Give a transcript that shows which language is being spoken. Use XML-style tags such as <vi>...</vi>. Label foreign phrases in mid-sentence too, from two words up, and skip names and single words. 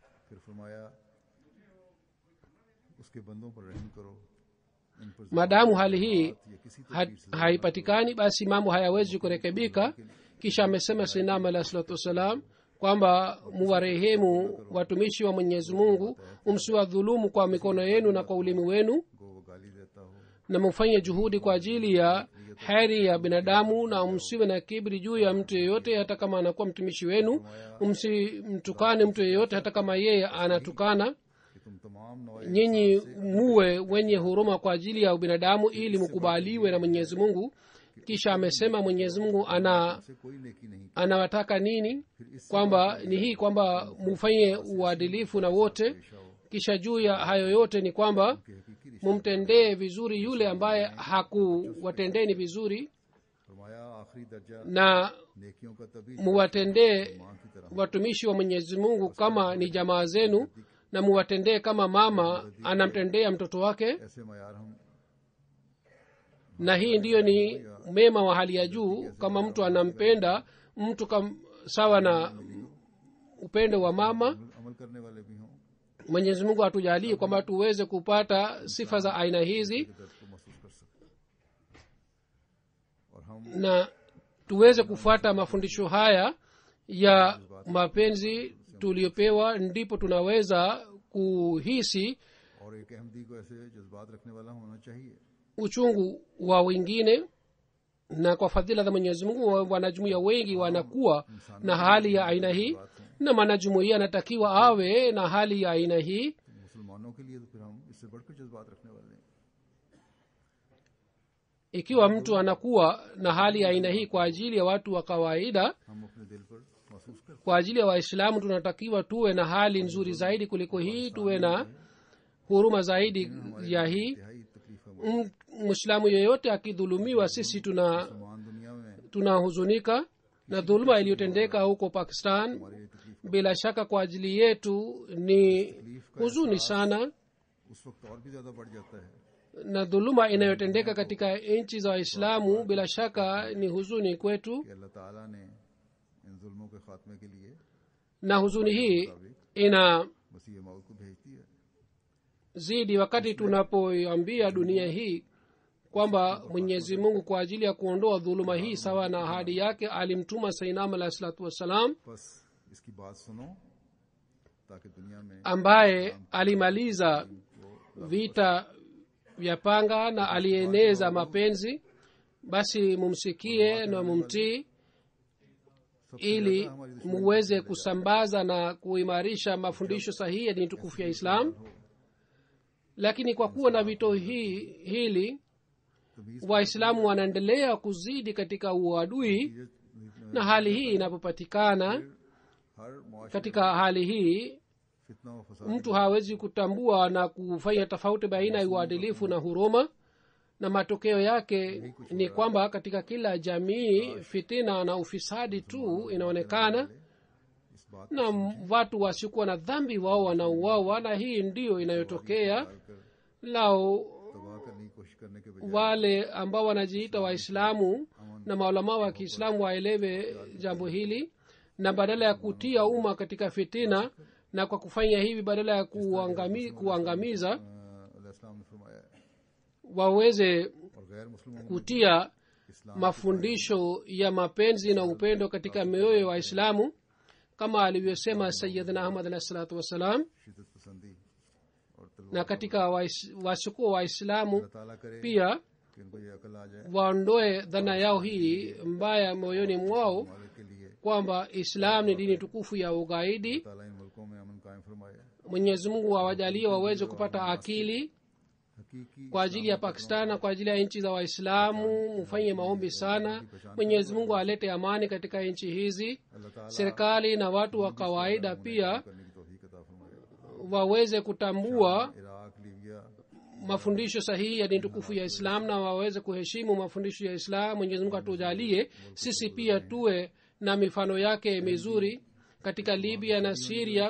<sw>Madamu hali hii haipatikani, basi mambo hayawezi kurekebika. Kisha amesema</sw> <ar>سيدنا عليه الصلاة والسلام</ar> <sw>kwamba muwarehemu watumishi wa mwenyezi mungu, msiwadhulumu kwa mikono yenu na kwa ulimi wenu,</sw> <ur>کو وہ گالی دیتا ہو,</ur> <sw>na mufanye juhudi kwa ajili ya heri ya binadamu, na msiwe na kibri juu ya mtu yeyote hata kama anakuwa mtumishi wenu. Msimtukane mtu yeyote hata kama yeye anatukana.</sw> <ur>کہ تم تمام نو</ur> <sw>Nyinyi muwe wenye huruma kwa ajili ya ubinadamu ili mukubaliwe na mwenyezi mungu. Kisha amesema mwenyezi mungu</sw> <ur>سے کوئی نیکی نہیں,</ur> <sw>anawataka nini, kwamba ni hii kwamba mufanye uadilifu na wote. Kisha juu ya hayo yote ni kwamba</sw> <ur>کہ حقیقی رشتے</ur> <sw>mumtendee vizuri yule ambaye hakuwatendeni vizuri,</sw> <ur>فرمایا آخری درجہ</ur> <sw>na</sw> <ur>نیکیوں کا تبھی</ur> <sw>muwatendee</sw> <ur>ماں کی طرح</ur> <sw>watumishi wa mwenyezi mungu kama ni jamaa zenu, na muwatendee kama mama anamtendea mtoto wake.</sw> <ur>ایسے معیار ہم</ur> <sw>Na hii ndiyo ni mema wa hali ya juu, kama mtu anampenda mtu sawa na upendo wa mama.</sw> <ur>عمل کرنے والے بھی ہوں,</ur> <sw>mwenyezi mungu atujalie kwamba tuweze kupata sifa za aina hizi</sw> <ur>درد کو محسوس کر سکیں اور ہم</ur> <sw>na tuweze kufuata mafundisho haya ya mapenzi tuliyopewa, ndipo tunaweza kuhisi</sw> <ur>اور ایک احمدی کو ایسے جذبات رکھنے والا ہونا چاہیے</ur> <sw>uchungu wa wengine. Na kwa fadhila za mwenyezi mungu wanajumuia wengi wanakuwa na hali ya aina hii, na mwanajumuia anatakiwa awe na hali ya aina hii.</sw> <ur>مسلمانوں کے لیے تو پھر ہم اس سے بڑھ کر جذبات رکھنے والے ہیں.</ur> <sw>Ikiwa mtu anakuwa na hali ya aina hii kwa ajili ya watu wa kawaida,</sw> <ur>ہم اپنے دل پر محسوس کرتے</ur> <sw>kwa ajili ya waislamu tunatakiwa tuwe na hali nzuri zaidi kuliko hii, tuwe na huruma zaidi ya hii.</sw> <ur>انتہائی تکلیف ہے</ur> <sw>Mwislamu yeyote akidhulumiwa, sisi</sw> <ur>مسلمان دنیا میں</ur> <sw>tunahuzunika na dhuluma iliyotendeka huko Pakistan.</sw> <ur>ہماری یہ تکلیف</ur> <sw>Bila shaka kwa ajili yetu ni huzuni sana,</sw> <ur>اس وقت اور بھی زیادہ بڑھ جاتا ہے</ur> <sw>na dhuluma inayotendeka katika nchi za waislamu bila shaka ni huzuni kwetu.</sw> <ur>کہ اللہ تعالیٰ نے ان ظلموں کے خاتمے کے لیے</ur> <sw>Na huzuni hii ina</sw> <ur>مسیح موعود کو بھیجتی ہے</ur> <sw>zidi wakati tunapoiambia dunia hii kwamba mwenyezi mungu kwa ajili ya kuondoa dhuluma hii sawa na ahadi yake alimtuma sainam</sw> <ar>عليه الصلاة والسلام,</ar> <ur>بس اس کی بات سنو تاکہ دنیا میں</ur> <sw>ambaye alimaliza vita vya panga na alieneza mapenzi. Basi mumsikie na mumtii ili muweze kusambaza na kuimarisha mafundisho sahihi ya dini tukufu ya Islam. Lakini kwa kuwa na vito hili waislamu wanaendelea kuzidi katika uadui, na hali hii inapopatikana</sw> <ur>ہر معاشرے</ur> <sw>katika hali hii</sw> <ur>فتنہ و فساد</ur> <sw>mtu hawezi kutambua na kufanya tofauti baina ya uadilifu na huruma, na matokeo yake ni kwamba katika kila jamii fitina na ufisadi tu inaonekana,</sw> <ur>اس بات</ur> <sw>na watu wasiokuwa na dhambi wao wanauawa. Na hii ndiyo inayotokea lao</sw> <ur>تباہ کرنے کی کوشش کرنے کے بجائے</ur> <sw>wale ambao wanajiita waislamu na maulamaa wa kiislamu waelewe jambo hili, na badala ya kutia umma katika fitina, na kwa kufanya hivi badala ya kuangamiza</sw> <ur>اسلام نے فرمایا ہے</ur> <sw>waweze</sw> <ur>اور غیر مسلموں</ur> <sw>kutia mafundisho ya mapenzi na upendo katika mioyo ya waislamu, kama alivyosema</sw> <ar>سيدنا أحمد عليه الصلاة والسلام.</ar> <ur>شدت پسندی اور</ur> <sw>Na katika wasiokuwa waislamu</sw> <ur>اللہ تعالیٰ کرے</ur> <sw>pia</sw> <ur>کہ ان کو یہ عقل آ جائے</ur> <sw>waondoe dhana yao hii mbaya moyoni mwao</sw> <ur>مالک کے لیے</ur> <sw>kwamba islam ni dini tukufu ya ugaidi.</sw> <ur>تعالیٰ ان ملکوں میں امن قائم فرمائے</ur> <sw>Mwenyezi Mungu awajalie waweze kupata akili</sw> <ur>हकीकी</ur> <sw>kwa ajili ya Pakistan na kwa ajili ya nchi za Waislamu. Mfanye maombi sana, Mwenyezi Mungu alete amani katika nchi hizi.</sw> <ur>اللہ تعالیٰ</ur> <sw>Serikali na watu wa kawaida pia</sw> <ur>کرنے کی توفیق عطا فرمائے</ur> <sw>waweze kutambua इराक लीबिया mafundisho sahihi ya dini tukufu ya Islam na waweze kuheshimu mafundisho ya Islam. Mwenyezi Mungu atujalie sisi pia tuwe na mifano yake mizuri katika Libya na Syria.</sw>